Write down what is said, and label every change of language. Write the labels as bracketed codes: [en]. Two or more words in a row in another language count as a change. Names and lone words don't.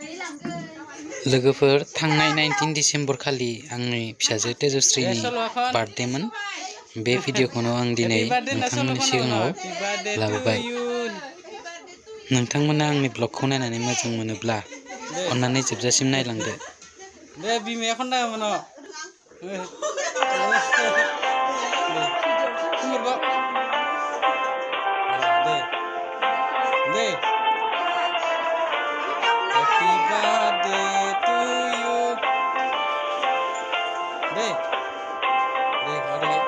[brx] लोगोफोर थांनाय 19 डिसेम्बर खालि आंनि फिसाजो तेजस्रिनि बार्थडेमोन बे भिडिअखौनो आं दिनै नोंथांमोननि सिगाङाव लाबोबाय नोंथांमोना आंनि ब्लगखौ नायनानै मोजां मोनोब्ला अन्नानै जोबजासिम नायलांदो दे बिमाया खन्दा मोनो दे [en] Happy birthday to you [brx] deh ada